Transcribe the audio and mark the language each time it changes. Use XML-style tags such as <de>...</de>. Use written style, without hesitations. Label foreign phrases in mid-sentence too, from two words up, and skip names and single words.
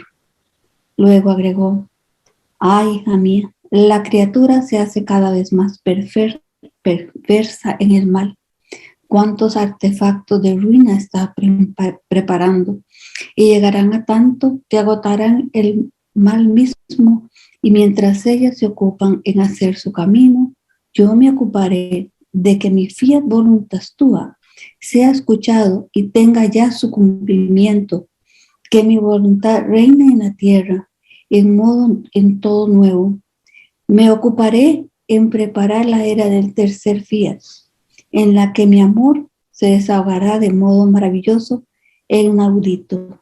<es>Luego agregó: «Ay, hija mía, la criatura se hace cada vez más perversa en el mal. Cuántos artefactos de ruina está preparando, y llegarán a tanto que agotarán el mal mismo, y mientras ellas se ocupan en hacer su camino, yo me ocuparé de que mi</es> <la>fiat voluntas tua</la> <es>sea escuchado y tenga ya su cumplimiento, que mi voluntad reine en la tierra en todo nuevo. Me ocuparé en preparar la era del tercer fiat, en la que mi amor se desahogará de modo maravilloso e inaudito.</es>